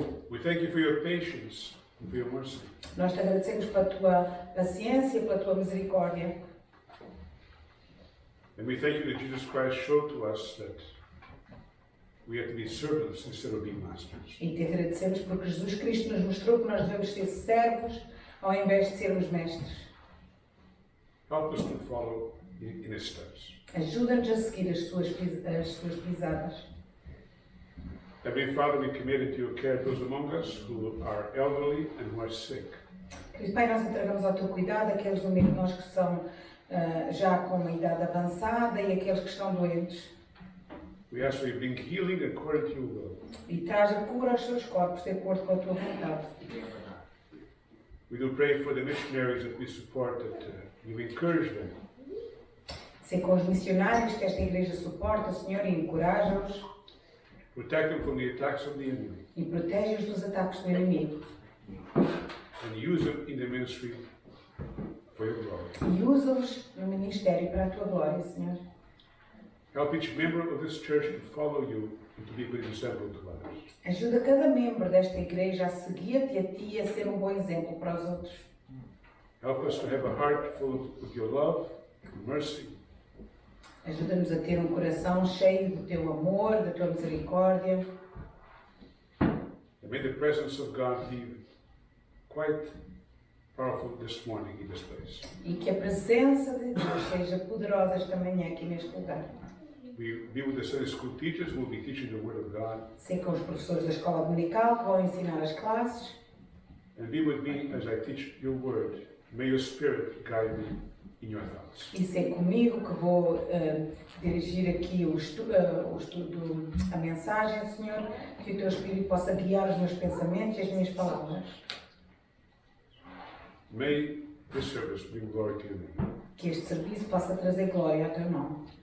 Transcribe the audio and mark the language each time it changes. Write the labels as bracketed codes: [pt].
[en] We thank you for your patience and for your mercy. [pt] Nós te agradecemos pela tua paciência, pela tua misericórdia. [en] And we thank you that Jesus Christ showed to us that we have to be servants instead of being masters. [pt] E te agradecemos porque Jesus Cristo nos mostrou que nós devemos ser servos ao invés de sermos mestres. [en] Help us to follow in His steps. [pt] Ajuda-nos a seguir as suas pisadas. [en] Heavenly Father, we commit into your care those among us who are elderly and who are sick. [pt] Querido Pai, nós entregamos ao teu cuidado aqueles do meio de nós que são já com uma idade avançada e aqueles que estão doentes. [en] We ask that you bring healing according to your will. [pt] E traz a cura aos seus corpos de acordo com a tua vontade. [en] We do pray for the missionaries that we support, that you encourage them. [pt] Ser com os missionários que esta igreja suporta, Senhor, e encoraja-os. [en] Protect them from the attacks of the enemy. [pt] E protege-os dos ataques do inimigo. [en] And use them in the ministry for your glory. [pt] E usa-os no ministério para a tua glória, Senhor. [en] Help each member of this church to follow you and to be a good example to others. [pt] Ajuda cada membro desta igreja a seguir-te a ti e a ser um bom exemplo para os outros. [en] Help us to have a heart full of your love and mercy. [pt] Ajuda-nos a ter um coração cheio do teu amor, da tua misericórdia. [en] And may the presence of God be quite powerful this morning in this place. [pt] E que a presença de Deus seja poderosa esta manhã aqui neste lugar. [en] We be with the Sunday school teachers who will be teaching the Word of God. [pt] Ser com os professores da escola dominical que vão ensinar as classes. [en] And be with me as I teach your Word. May your Spirit guide me in your thoughts. [pt] E ser comigo que vou dirigir aqui o estudo, a mensagem, Senhor, que o teu Espírito possa guiar os meus pensamentos e as minhas palavras. [en] May this service bring glory to your name. [pt] Que este serviço possa trazer glória ao teu nome.